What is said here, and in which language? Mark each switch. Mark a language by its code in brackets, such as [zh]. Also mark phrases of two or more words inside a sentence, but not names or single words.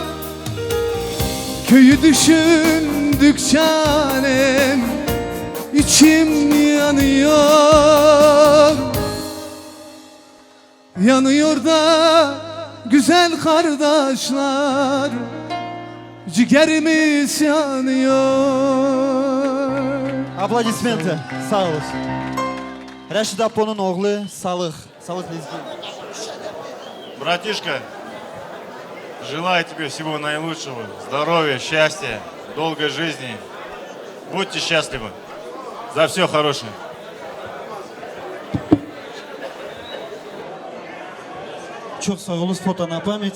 [tr] Köyü düşündükçe annem İçim yanıyor. Yanıyor da güzel kardeşler, ciğerimiz yanıyor. [ru] Аплодисменты, Саулус. Рашид [tr] Apo'nun oğlu [ru] Салых Лезгиев. Братишка, желаю тебе всего наилучшего, здоровья, счастья, долгой жизни. Будьте счастливы. За все хорошее. [tr] Çok sağ olun, [ru] фото на память.